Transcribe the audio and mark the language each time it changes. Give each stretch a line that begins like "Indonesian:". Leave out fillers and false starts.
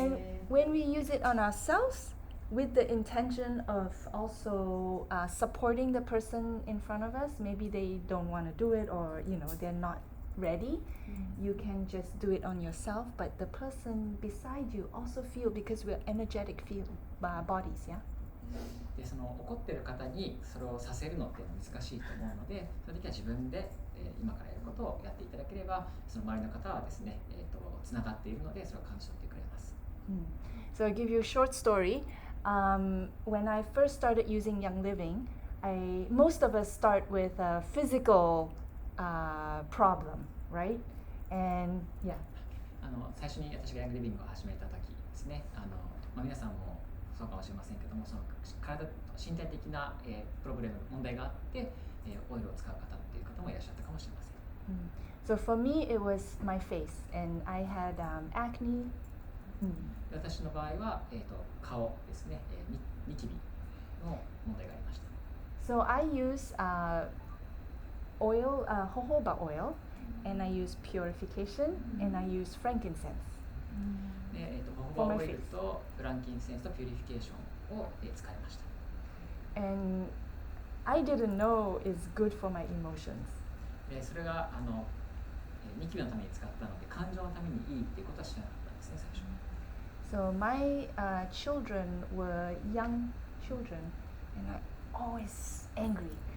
English: And when we use it on ourselves, with the intention of also supporting the person in front of us, maybe they don't want to do it, or they're not ready, you can just do it on yourself, but the person beside you also feel, because we're energetic bodies, yeah?
Japanese: でその怒ってる方にそれをさせるのって難しいと思うので、その時は自分で、今からやることをやっていただければ、その周りの方はですね、つながっているのでそれを感じ取ってくれます。
English: So I'll give you a short story. When I first started using Young Living, most of us start with a physical problem, right? And yeah.
Japanese: 最初に私がヤングリビングを始めた時ですね、皆さんもそうかもしれませんけども、その身体的な、プロブレム問題があって、オイルを使う方っていう方もいらっしゃったかもしれません。
English: So for me, it was my face, and I had acne.
Japanese: 私の場合は、顔ですね、ニキビの問題がありました。
English: So I use oil, jojoba oil, and I use purification, and I use frankincense.
Japanese: で、ホホバオイルとフランキンセンスとピューリフィケーションを、使いました。
English: And I didn't know it's good for my emotions.
Japanese: で、それがニキビのために使ったので、感情のためにいいっていうことは知らなかったんですね、最初。
English: So my children were young children, and I always angry.